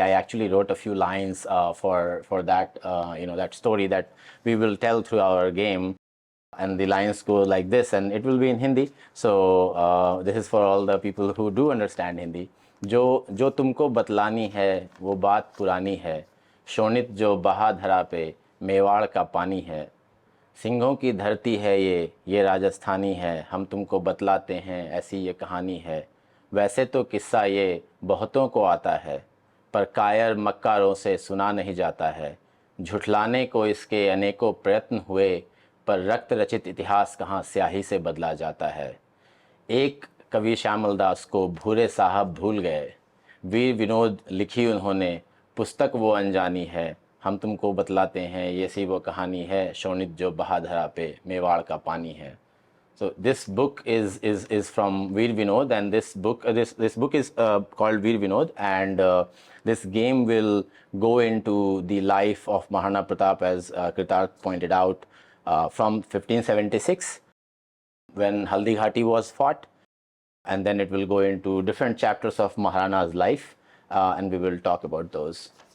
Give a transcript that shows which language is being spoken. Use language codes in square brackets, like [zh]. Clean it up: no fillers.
[en] I actually wrote a few lines for that that story that we will tell through our game. And the lines go like this, and it will be in Hindi. So this is for all the people who do understand Hindi. [hi] जो जो तुमको बतलानी है वो बात पुरानी है शोणित जो बहा धरा पे मेवाड़ का पानी है। सिंहों की धरती है ये राजस्थानी है, हम तुमको बतलाते हैं ऐसी ये कहानी है। वैसे तो किस्सा ये बहुतों को आता है, पर कायर मक्कारों से सुना नहीं जाता है। झुठलाने को इसके अनेकों प्रयत्न हुए, पर रक्त रचित इतिहास कहाँ स्याही से बदला जाता है। एक कवि श्यामल दास को भूरे साहब भूल गए, वीर विनोद लिखी उन्होंने, पुस्तक वो अनजानी है, हम तुमको बतलाते हैं ये सी वो कहानी है। शोणित जो बहाधरा पे मेवाड़ का पानी है। [en] So this book is from Veer Vinod, and this book is called Veer Vinod, and this game will go into the life of Maharana Pratap, as Kritarth pointed out, from 1576 when Haldi Ghati was fought, and then it will go into different chapters of Maharana's life, and we will talk about those.